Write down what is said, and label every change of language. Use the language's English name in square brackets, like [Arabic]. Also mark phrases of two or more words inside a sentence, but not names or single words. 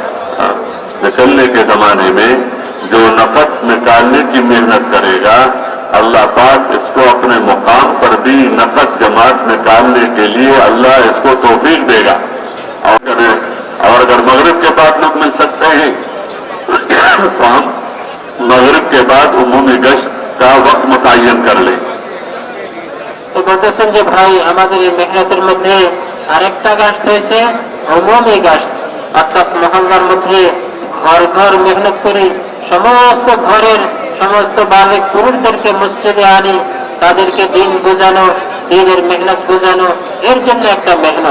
[Urdu] نکلنے کے زمانے میں جو نقد نکالنے کی محنت کرے گا اللہ پاک اس کو اپنے مقام پر بھی نقد جماعت نکالنے کے لیے اللہ اس کو توفیق دے گا. اور اگر مغرب کے بعد لوگ مل سکتے ہیں تو ہم مغرب کے بعد عمومی گشت کا وقت متعین کر لیں. [Bangla] তো বলতেছেন যে ভাই আমাদের এই মেহনতের মধ্যে আরেকটা গাছটা হয়েছে অমৌমি গাছ, অর্থাৎ মহল্লার মধ্যে ঘর ঘর মেহনত করি, সমস্ত ঘরের সমস্ত বালিক পুরুষদেরকে মসজিদে আনি, তাদেরকে দিন বোঝানো, দিনের মেহনত বোঝানো, এর জন্য একটা মেহনত.